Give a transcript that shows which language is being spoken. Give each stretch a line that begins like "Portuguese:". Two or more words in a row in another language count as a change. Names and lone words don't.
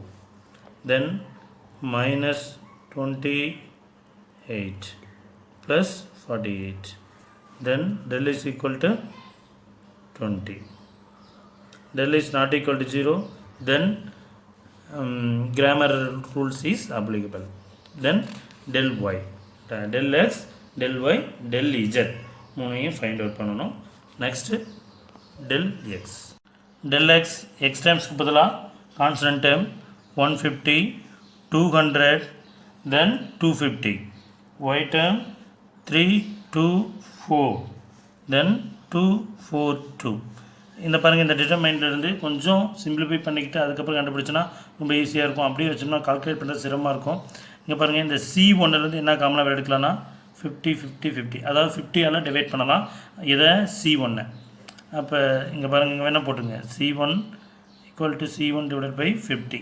English: Then minus 28 plus 48. Then del is equal to 20. Del is not equal to 0. Then grammar rules is applicable. Then del y, del x, del y, del z மூணையும் find out பண்ணணும். next del x. Del x, x terms பதிலாக constant term 150, 200, then 250. Y term 3, 2, 4, then 2, 4, 2.
Tamil: இந்த பாருங்கள், இந்த டிட்டர்மைன்லேருந்து கொஞ்சம் சிம்பிளிஃபை பண்ணிக்கிட்டு அதுக்கப்புறம் கண்டுபிடிச்சோன்னா ரொம்ப ஈஸியாக இருக்கும். அப்படியே வச்சோம்னா கால்குலேட் பண்ணுறது சிரமமாக இருக்கும். இங்கே பாருங்கள், இந்த C1லேருந்து என்ன காமனாக எடுக்கலாம்னா 50, 50, 50, அதாவது 50ஆல் டிவைட் பண்ணலாம் இதை C1. அப்போ இங்கே பாருங்கள், இங்கே வேணால் போட்டுங்க C1 = C1 / 50.